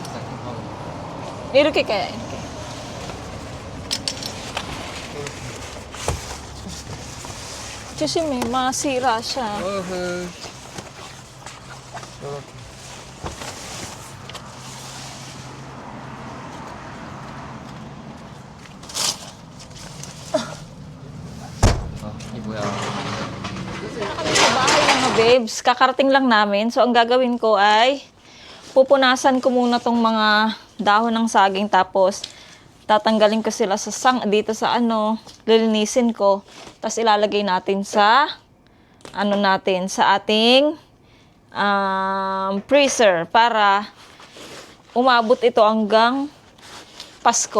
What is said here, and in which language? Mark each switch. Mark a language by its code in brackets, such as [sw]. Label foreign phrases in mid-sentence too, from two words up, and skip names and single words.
[ko] 이렇게 깨야 이렇게. 조심해, [tl] masira siya. [ko] 어허. 이게 뭐야? [tl] Kami sa bahay mga babes, kakarating lang namin. So ang gagawin ko ay pupunasan ko muna tong mga dahon ng saging, tapos tatanggalin ko sila sa dito sa lilinisin ko. Tapos ilalagay natin sa sa ating freezer para umabot ito hanggang Pasko.